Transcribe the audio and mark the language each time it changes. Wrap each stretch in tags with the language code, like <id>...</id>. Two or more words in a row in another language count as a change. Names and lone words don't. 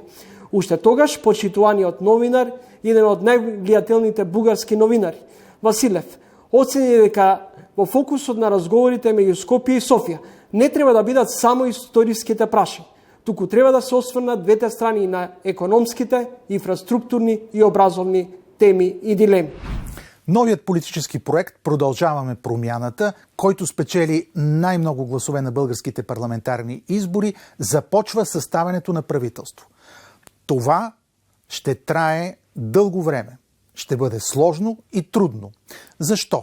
<mk>Уште тогаш почитуваниот новинар, еден од највлијателните бугарски новинари, Василев, оцени дека во фокусот на разговорите меѓу Скопје и Софија не треба да бидат само историските прашања, туку треба да се осврнат двете страни на економските, инфраструктурни и образовни теми и дилеми.</mk> <bg>Новият политически проект "Продължаваме промяната", който спечели най-много гласове на българските парламентарни избори, започва съставянето на правителство. Това ще трае дълго време. Ще бъде сложно и трудно. Защо?</bg>